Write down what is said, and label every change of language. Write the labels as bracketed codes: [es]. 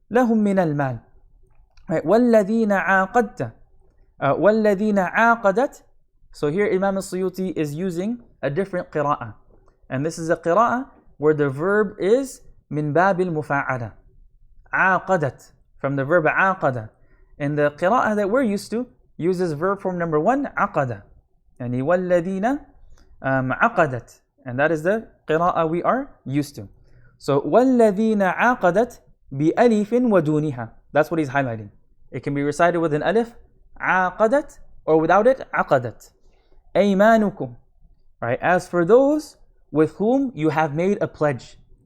[ar] لَهُم مِّنَ الْمَالِ. Right. وَالَّذِينَ عَاقَدَتْ. [en] So here Imam al-Suyuti is using a different qira'ah. And this is a qira'ah where the verb is min babil mufa'ala. عَاقَدَتْ, from the verb عَاقَدَ. And the qira'ah that we're used to uses verb form number 1, عَقَدَ. [ar] Yani وَالَّذِينَ عَقَدَتْ. [en] And that is the qira'ah we are used to. [ar] So وَالَّذِينَ عَاقَدَتْ بِأَلِفٍ وَدُونِهَا. [en] That's what he's highlighting. It can be recited with an alif, عَاقَدَتْ, or without it, عَقَدَتْ. [ar] أَيْمَانُكُمْ. Right? [en] As for those with whom you have made a pledge.